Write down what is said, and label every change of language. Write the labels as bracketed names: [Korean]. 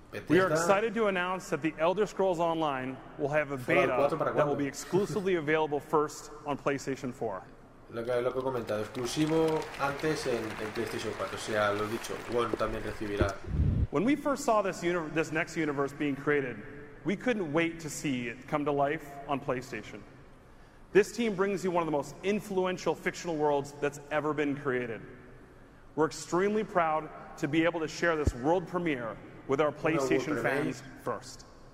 [English] we are excited to announce that the Elder Scrolls Online will have a beta that will be exclusively available first on PlayStation 4. [Spanish] Lo que he comentado, exclusivo antes en PlayStation 4. O sea, lo dicho, One también recibirá. [English] When we first saw this next universe being created, We couldn't wait to see it come to life on PlayStation. This team brings you one of the most influential fictional worlds that's ever been created. We're extremely proud to be able to share this world premiere with our PlayStation fans first.